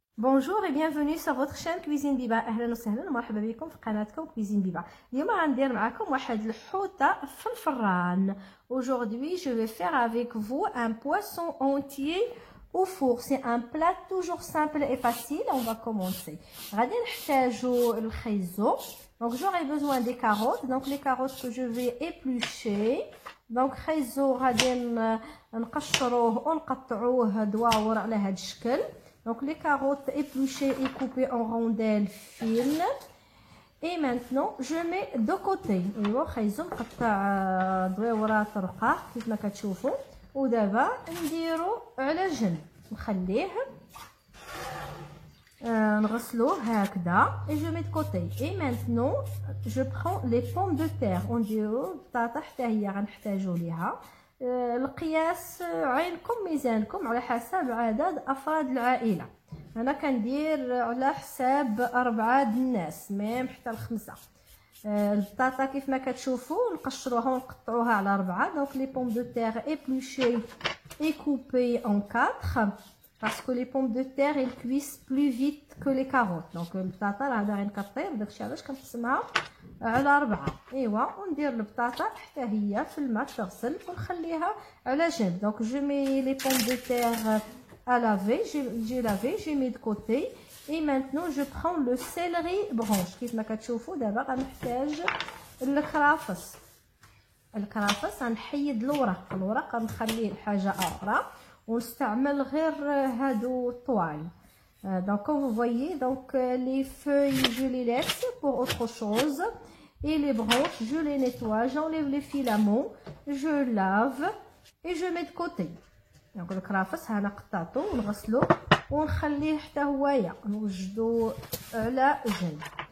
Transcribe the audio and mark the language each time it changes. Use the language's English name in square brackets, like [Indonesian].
[French] Bonjour et bienvenue sur votre chaîne Cuisine Biba. [Arabic] اهلا وسهلا ومرحبا بكم في قناتكم كويزين بيبا. اليوم غندير معكم واحد الحوته في الفران. [French] Aujourd'hui, je vais faire avec vous un poisson entier au four. C'est un plat toujours simple et facile. On va commencer. [Arabic] غادي نحتاجو الخيزو. [French] Donc j'aurai besoin des carottes. Donc les carottes que je vais éplucher. [Arabic] Donc خيزو غادي نقشروه ونقطعوه دواور على هذا الشكل. [French] Donc les carottes épluchées et coupées en rondelles fines. Et maintenant je mets de côté. [Arabic] ايوا خيزو نقطع دويورات رقاق كيف ما كتشوفوا. ودابا نديرو على جنب نخليه نغسلوه هكذا. [French] Et je mets de côté. Et maintenant je prends les pommes de terre. [Arabic] ونديرو البطاطا حتى هي غنحتاجو ليها. القياس عينكم ميزانكم على حسب عدد افراد العائله. انا كندير على حساب 4 الناس ميم حتى ل5. البطاطا كيف ما كتشوفوا نقشروها ونقطعوها على 4. [French] دونك لي بوم دو تير épluchées et coupées en 4 parce que les pommes de terre elles cuisent plus vite que les carottes. [Arabic] donc البطاطا راه باغي نكطير داكشي علاش كنقسمها على 4. ايوا وندير البطاطا حتى هي في الماء تغسل ونخليها على جنب. [French] دونك جو مي لي بوم دو تير à laver. j'ai lavé, j'ai mis de côté. et maintenant je prends le céleri branche. [Arabic] كيف ما كتشوفوا دابا غنحتاج الكرافس. الكرافس غنحيد الورق غنخليه لحاجه اخرى ونستعمل غير هادو الطوال. [French] donc comme vous voyez, donc les feuilles je les laisse pour autre chose et les branches je les nettoie, j'enlève les filaments, je lave et je mets de côté. [Arabic] donc الكرافس هنا قطعته ونغسلو ونخليه حتى هويا نوجدو على جنب.